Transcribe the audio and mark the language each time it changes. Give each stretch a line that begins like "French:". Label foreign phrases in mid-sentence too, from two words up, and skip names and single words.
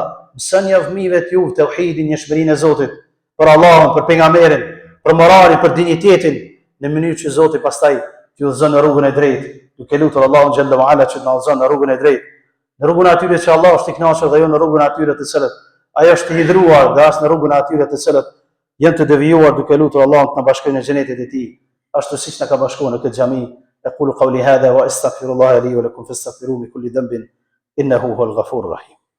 Albanian: Mësoni fëmijëve të juve tauhidin, njohurinë e Zotit, për Allahun, për pejgamberin, për moralin, për dinjitetin, në mënyrë që Zoti pastaj t'ju udhëzon në rrugën e drejtë, duke lutur Allahun
Arabic: جل وعلا
Albanian: që na udhëzon në rrugën e drejtë, në rrugën atyre që Allah është i kënaqur dhe jo në rrugën atyre të cilët ai është i hidhruar dhe as në rrugën atyre të cilët janë të devijuar, duke lutur Allahun të na bashkojë në xhenetin e tij, ashtu siç na ka bashkuar në këtë xhami.
Arabic: أقول قولي هذا وأستغفر الله لي ولكم فاستغفروه من كل ذنب إنه هو الغفور الرحيم.